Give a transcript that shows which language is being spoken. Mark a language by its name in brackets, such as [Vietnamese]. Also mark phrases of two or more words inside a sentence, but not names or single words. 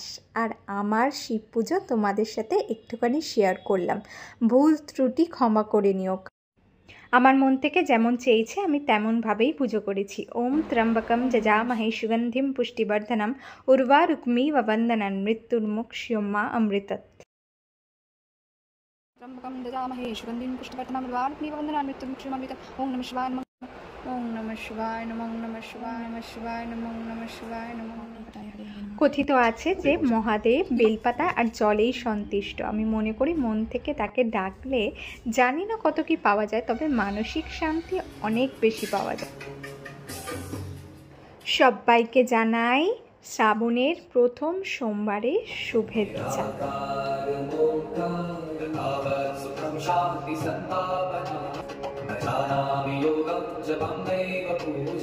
[Bangla] আর আমার শিব পুজো তোমাদের সাথে একটুখানি শেয়ার করলাম। ভুল ত্রুটি ক্ষমা করে নিও। আমার মন থেকে যেমন চেয়েছে আমি তেমনভাবেই পুজো করেছি। [Sanskrit] ওম ত্র্যম্বকম যজামহে সুগন্ধিম পুষ্টিবর্ধনম উর্বারুকমিব বন্দনান মৃত্যুর্মুক্ষয়মা অমৃতৎ। त्र्यम्बकं ददामहे सुगन्धिं पुष्टिवर्धनम् उर्वारुकमिव बन्धनान् मृत्युर्मुक्षयमामृतम्। ओं नमः शिवाय नमः। ओं नमः शिवाय नमः। ओं नमः शिवाय नमः शिवाय नमः। ओं नमः शिवाय नमः। [Bangla] কথিত আছে যে মহাদেব বেলপাতা আর জলেই সন্তুষ্ট। আমি মনে করি মন থেকে তাকে ডাকলে জানি না কত কি পাওয়া যায়, তবে মানসিক শান্তি অনেক বেশি পাওয়া যায়। সবাইকে জানাই শ্রাবণের প্রথম সোমবারের শুভেচ্ছা।